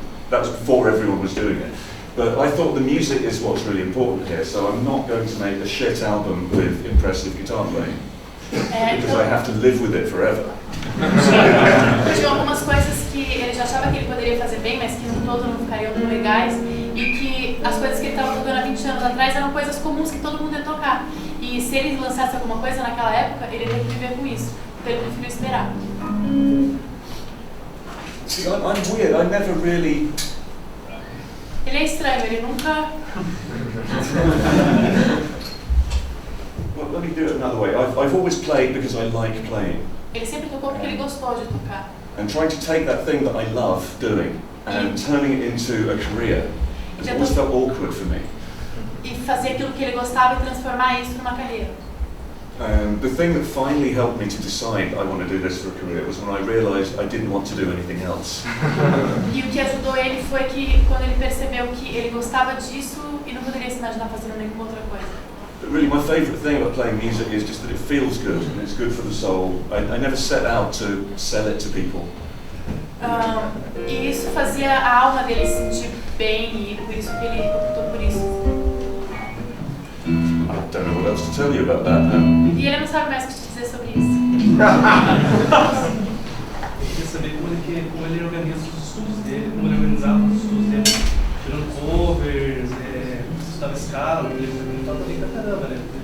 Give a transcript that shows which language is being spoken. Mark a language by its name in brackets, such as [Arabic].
[English] That was before everyone was doing it. But I thought the music is what's really important here, so I'm not going to make a shit album with impressive guitar playing, because I have to live with it forever. [Portuguese] Tinha algumas coisas que ele já achava que ele poderia fazer bem, mas que no todo não ficariam tão legais, e que as coisas que ele estava tocando há 20 anos atrás eram coisas comuns que todo mundo ia tocar. E se ele lançasse alguma coisa naquela época, ele ia ter que viver com isso. Então ele preferiu esperar. [English] See, I'm weird. I never really... [Portuguese] Ele é estranho, ele nunca... [English] Well, let me do it another way. I've always played because I like playing. [Portuguese] Ele sempre tocou porque ele gostou de tocar. [English] And trying to take that thing that I love doing and turning it into a career has always felt awkward for me. [Portuguese] E fazer aquilo que ele gostava e transformar isso numa carreira. [English] The thing that finally helped me to decide I want to do this for a career was when I realised I didn't want to do anything else. [Portuguese] E o que ajudou ele foi que quando ele percebeu que ele gostava disso e não poderia se imaginar fazendo nenhuma outra coisa. [English] But really, my favourite thing about playing music is just that it feels good and it's good for the soul. I never set out to sell it to people. [Portuguese] E isso fazia a alma dele se sentir bem e por isso que ele optou por isso. I don't know what else to tell you about that. E ele não sabe mais o que te dizer sobre isso. Eu queria saber como ele organiza os estudos dele, como ele organizava os estudos dele, tirando covers, estudava escala, ele toca bem pra caramba, né?